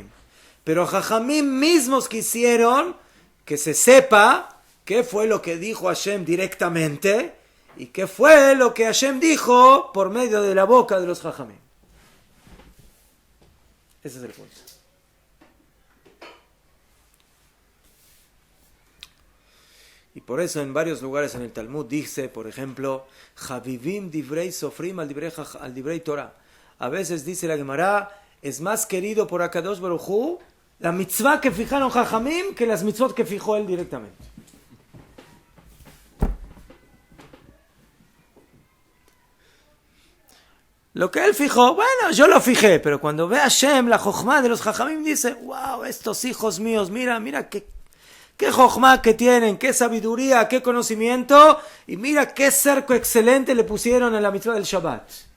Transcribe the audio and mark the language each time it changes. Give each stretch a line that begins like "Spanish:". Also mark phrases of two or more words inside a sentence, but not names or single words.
Spanish: Pero Jajamim mismos quisieron que se sepa qué fue lo que dijo Hashem directamente y qué fue lo que Hashem dijo por medio de la boca de los Jajamim. Ese es el punto. Y por eso en varios lugares en el Talmud dice, por ejemplo,
Hebrew: חביבים דברי סופרים על דברי תורה.
Spanish: A veces dice la Gemara, es más querido por Akadosh Baruj Hu la mitzvah que fijaron Jajamim que las mitzvot que fijó él directamente. Lo que él fijó, bueno, yo lo fijé, pero cuando ve a Hashem, la jochma de los Jajamim dice, wow, estos hijos míos, mira qué jochma que tienen, qué sabiduría, qué conocimiento, y mira qué cerco excelente le pusieron en la mitzvah del Shabbat.